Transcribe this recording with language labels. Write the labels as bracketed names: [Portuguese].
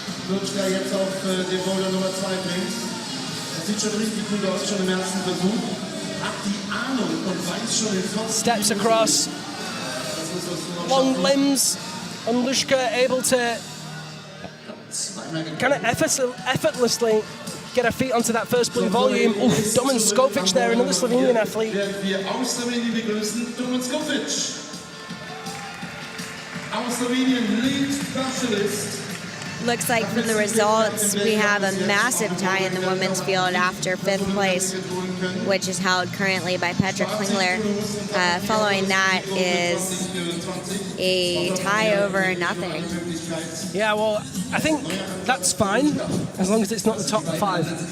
[German] Luška jetzt auf den Boulder Nummer 2 bringt. Das sieht schon richtig gut aus, schon im ersten Versuch. Hat die Ahnung und weiß schon den Kopf. [English] Steps across. Long limbs. And Luška able to kind of effortlessly get her feet onto that first blue volume. Oof, Domen Skovic there, another Slovenian athlete. [German] Wir aus Slowenien begrüßen Domen Skovic. [English] Our Slovenian lead specialist looks like from the results, we have a massive tie in the women's field after 5th place, which is held currently by Petra Klingler. Following that is a tie over nothing. Yeah, well, I think that's fine as long as it's not the top 5.